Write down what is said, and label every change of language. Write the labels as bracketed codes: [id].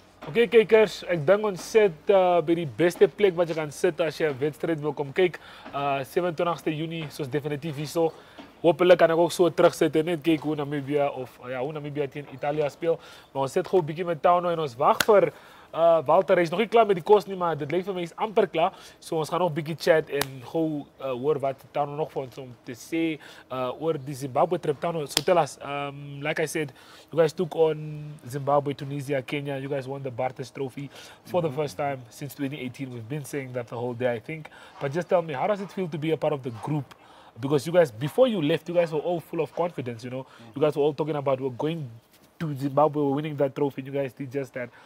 [af] Okay kykers, ek dink ons sit by die beste plek wat jy kan sit as jy 'n wedstryd wil kom kyk. 27ste Junie, soos definitief hierso. Hopelijk kan ek ook so terugsit en net kyk hoe Namibië teen Italië speel. Maar ons sit gou 'n bietjie met Tauno en ons wag vir Walter. Hy is nog nie klaar met die kos nie, maar dit lyk vir my is amper klaar. So ons gaan nog 'n bietjie chat en gou hoor wat Tauno nog vir ons om te sê oor die Zimbabwe trip. [en] Tauno, so tell us, like I said, you guys took on Zimbabwe, Tunisia, Kenya. You guys won the Bartes Trophy for the first time since 2018. We've been saying that the whole day, I think. But just tell me, how does it feel to be a part of the group? Because you guys, before you left, you guys were all full of confidence, you know. You guys were all talking about we're going to Zimbabwe, we're winning that trophy. You guys did just that.